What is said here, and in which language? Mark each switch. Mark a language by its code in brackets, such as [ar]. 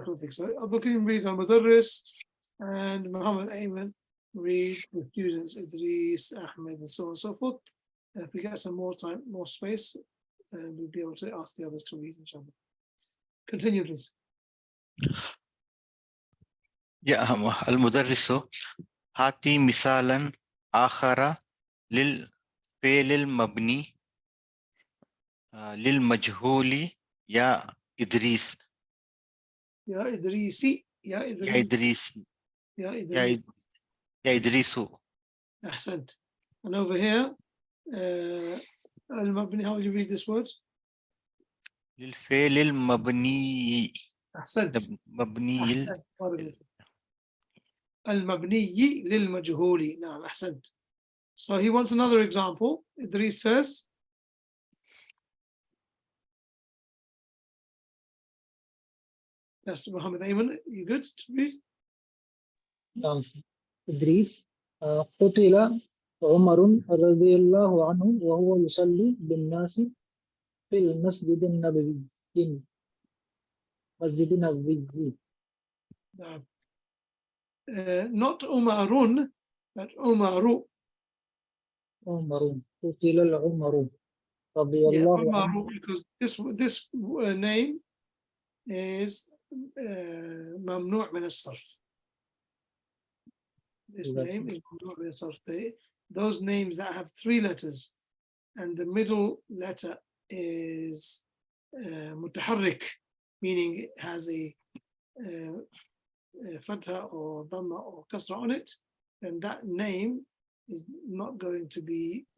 [en] So Abdul Kareem read al-Mudarris, and Muhammad Ayman read the students, Idris, Ahmed, and so on and so forth. And if we get some more time, more space, we'll be able to ask the others to read, inshallah. Continue, please. [ar] Yeah, المدرس هاتي مثالا آخر للفعل المبني للمجهول يا إدريس. يا إدريسي. يا إدريس. يا إدريس. أحسنت. [en] And over here, المبني, how will you read this word? [ar] للفعل المبني. أحسنت. مبني. المبني للمجهول. نعم أحسنت. [en] So he wants another example. Idris says, that's Muhammad Ayman. You good to read? [ar] نعم. إدريس قتل عمر رضي الله عنه وهو يصلي بالناس في المسجد النبوي. مسجد النبوي. [en] Not Umarun, but Umaru. [ar] عمر قتل العمر رضي الله عنه. [en] Because this name is ممنوع من الصرف. This name is ممنوع من الصرف. Those names that have 3 letters and the middle letter is متحرك, meaning it has a fatha or dhamma or kasra on it, then that name is not going to be